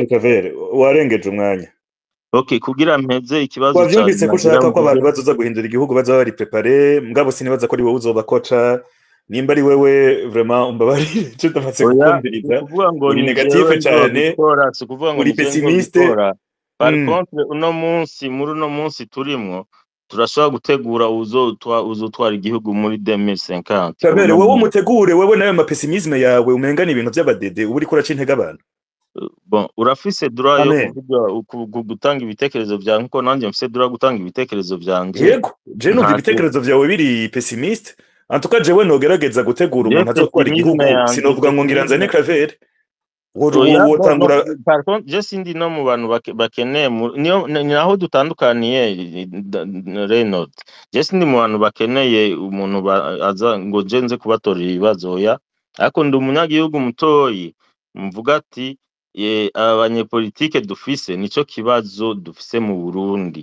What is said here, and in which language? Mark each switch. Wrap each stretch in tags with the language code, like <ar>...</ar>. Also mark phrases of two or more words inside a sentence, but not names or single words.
<rn>Kavere warengeje umwanya. Okay, kugira mpeze ikibazo wavyumvise ko ushaka ko abantu bazoza guhindura igihugu baza bari prepare, mugabo sinibaza ko ari wowe uzobakoca. Nimba ari wewe vraiment umbabarire cyo ndafatse kukumviriza, uri negative cyane, uri pessimiste.</rn> <fr>Par contre</fr> <rn>uno munsi turimwo turashobora gutegura uzotwara igihugu muri 2050. Kabere wowe umutegure, wewe nayo ma pessimisme yawe umengana ibintu by'abadede ubu uri kuraca intege abantu. Bon, urafise droit yo kuvuga gutanga ibitekerezo byawe, nkuko nanjye mfise droit gutanga ibitekerezo byanje. Yego, je numva ibitekerezo byawe biri pessimiste.</rn> <fr>En tout cas</fr> <rn>jewe nogerageza gutegura umuntu azotwara igihugu, sinovuga ngo ngira nzane Claver. Wotangura</rn> <fr>par contre</fr> <rn>je sindi no mu bantu bakeneye naho dutandukaniye Reynolds. Je sindi mu bantu bakeneye umuntu aza ngo je nze kubatorera ibibazo ya, ariko ndi umunyagihugu mutoyi mvuga ati abanyepolitike dufise nico kibazo dufise mu Burundi.</rn>